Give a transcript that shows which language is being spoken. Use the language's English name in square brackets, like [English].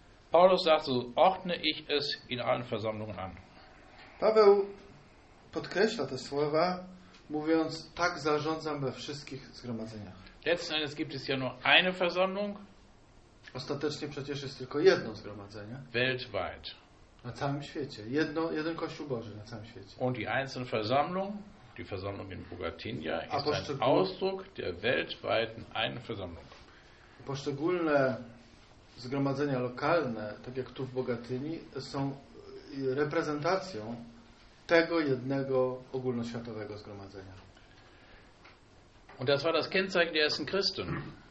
[German] Paulus sagt, so ordne ich es in allen Versammlungen an. [Polish] Paweł podkreśla te słowa, mówiąc, tak zarządzam we wszystkich zgromadzeniach. [German] Letzten Endes gibt es ja nur eine Versammlung. [Polish] Ostatecznie przecież jest tylko jedno zgromadzenie. [German] Weltweit. [Polish] Na całym świecie. Jeden Kościół Boży na całym świecie. [German] Und die einzelne Versammlung, die Versammlung in Bogatynia, ist ein Ausdruck der weltweiten einen Versammlung. [Polish] Poszczególne zgromadzenia lokalne, tak jak tu w Bogatyni, są reprezentacją tego jednego ogólnoświatowego zgromadzenia. [German] Und das war das Kennzeichen der ersten Christen.